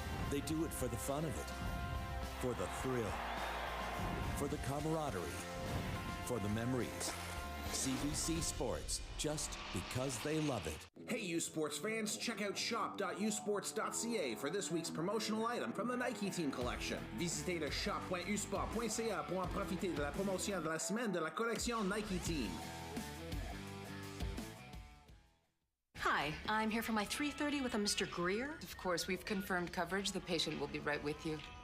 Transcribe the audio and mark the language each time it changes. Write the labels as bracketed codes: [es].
[en] They do it for the fun of it, for the thrill, for the camaraderie, for the memories. CBC Sports, just because they love it. Hey, U Sports fans, check out shop.usports.ca for this week's promotional item from the Nike Team collection. [fr] Visitez le shop.usport.ca pour en profiter de la promotion de la semaine de la collection Nike Team. [en] Hi, I'm here for my 3:30 with a Mr. Greer. Of course, we've confirmed coverage. The patient will be right with you.